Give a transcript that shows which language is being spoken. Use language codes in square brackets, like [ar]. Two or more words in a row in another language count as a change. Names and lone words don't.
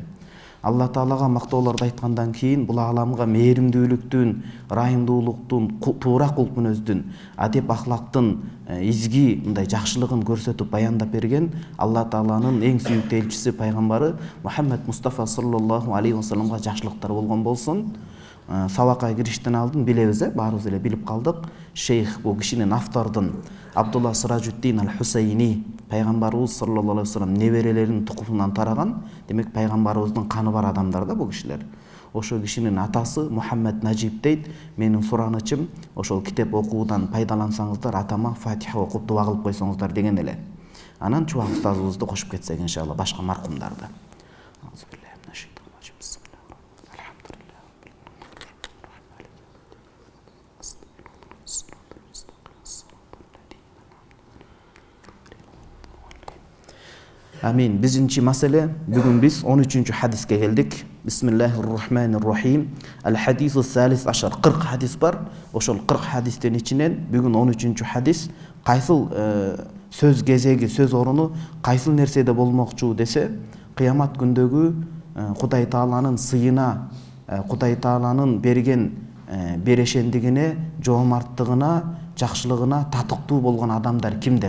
[ky] Алла Таалага мактоолорду айткандан кийин бул ааламга мээримдүүлүктүн, ырайымдуулуктун, туура кулк мүнөздүн, адеп ахлактын, изги мындай жакшылыгын көрсөтүп баяндап берген Алла Тааланын эң сүйүктүү элчиси пайгамбары Мухаммед Мустафа [ar] صلى الله عليه وسلم [ky] жакшылыктар болгон болсун. Сабакка кириштен алдын билебиз, баарыбыз эле билип калдык. Шейх бул кишинин автордун Абдулла Сиражуддин аль-Хусайни пайгамбарыбыз [ar] صلى الله عليه وسلم [ky] неберелеринин тукумунан тараган. Демек пайгамбарыбыздын каны бар адамдар да бул кишилер. Ошол кишинин атасы Мухаммед Нажиб дейт. Менин суранычым ошол китеп окуудан пайдалансаңыздар, атама Фатиха окуп дуа кылып койсоңуздар деген эле. Анан чубак устазыбызды кошуп кетсек иншалла башка маркумдарды. Амин. Бизинчи маселе, бүгүн биз 13-чү хадиске келдик. [ar] بسم الله الرحمن الرحيم. الحديث الثالث عشر. 40 [ky] хадис бар. Ошол 40 хадистен ичинен бүгүн 13-чү хадис кайсыл сөз кезеги, сөз оруну кайсыл нерседе болмокчу десе, кыямат күндөгү Кудай Тааланын сыйына, Кудай Тааланын берген берешендигине, жоомарттыгына, жакшылыгына татыктуу болгон адамдар кимдер?